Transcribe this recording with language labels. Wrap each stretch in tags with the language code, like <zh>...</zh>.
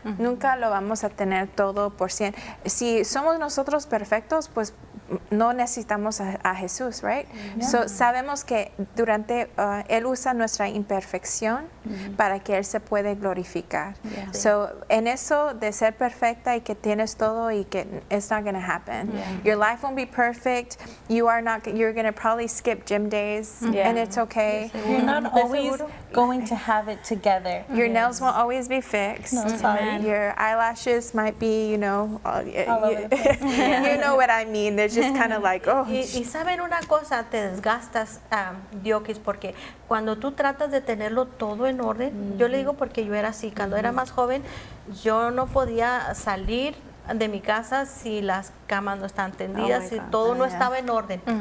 <es>Nunca lo vamos a tener todo por 100. Si somos nosotros perfectos, pues no necesitamos a Jesús,</es> <en>right?</en> <es>So sabemos que durante Él usa nuestra imperfección para que Él se puede glorificar. So en eso de ser perfecta y que tienes todo y que</es> <en>it's not going to happen. Your life won't be perfect. You're going to probably skip gym days and it's okay. You're not always going to have it together. Your nails won't always be fixed. No, sorry. Your eyelashes might be, you know, you know what I mean. They're just kind of like, oh.</en> <es>Y saben una cosa, te desgastas, Diokis, porque cuando tú tratas de tenerlo todo en orden, yo le digo porque yo era así, cuando era más joven, yo no podía salir de mi casa si las camas no estaban tendidas, si todo no estaba en orden.</es>